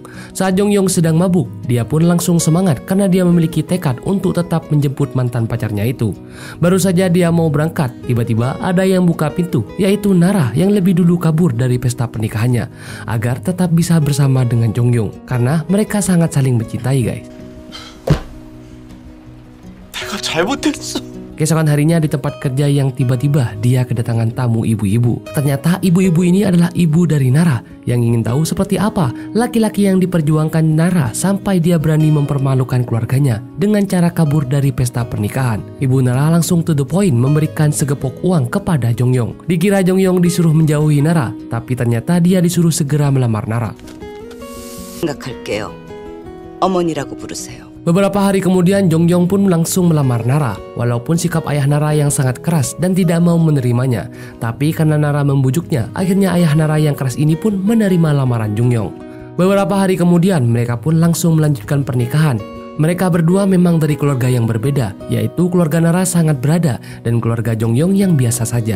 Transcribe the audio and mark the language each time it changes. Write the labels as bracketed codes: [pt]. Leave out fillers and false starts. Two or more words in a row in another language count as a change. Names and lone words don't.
[id] Saat Jong-yeol sedang mabuk, dia pun langsung semangat karena dia memiliki tekad untuk tetap menjemput mantan pacarnya itu. Baru saja dia mau berangkat, tiba-tiba ada yang buka pintu, yaitu Nara yang lebih dulu kabur dari pesta pernikahannya agar tetap bisa bersama dengan Jong-yeol karena mereka sangat saling mencintai guys. [ko] 내가 잘못했어. [id] Keesokan harinya di tempat kerja yang tiba-tiba dia kedatangan tamu ibu-ibu. Ternyata ibu-ibu ini adalah ibu dari Nara yang ingin tahu seperti apa laki-laki yang diperjuangkan Nara sampai dia berani mempermalukan keluarganya dengan cara kabur dari pesta pernikahan. Ibu Nara langsung [en] to the point [id] memberikan segepok uang kepada Jong-yeol. Dikira Jong-yeol disuruh menjauhi Nara, tapi ternyata dia disuruh segera melamar Nara. [ko] 생각할게요. 어머니라고 부르세요. [id] Beberapa hari kemudian Jong-yeol pun langsung melamar Nara. Walaupun sikap ayah Nara yang sangat keras dan tidak mau menerimanya, tapi karena Nara membujuknya, akhirnya ayah Nara yang keras ini pun menerima lamaran Jong-yeol. Beberapa hari kemudian mereka pun langsung melanjutkan pernikahan. Mereka berdua memang dari keluarga yang berbeda, yaitu keluarga Nara sangat berada dan keluarga Jong-yeol yang biasa saja.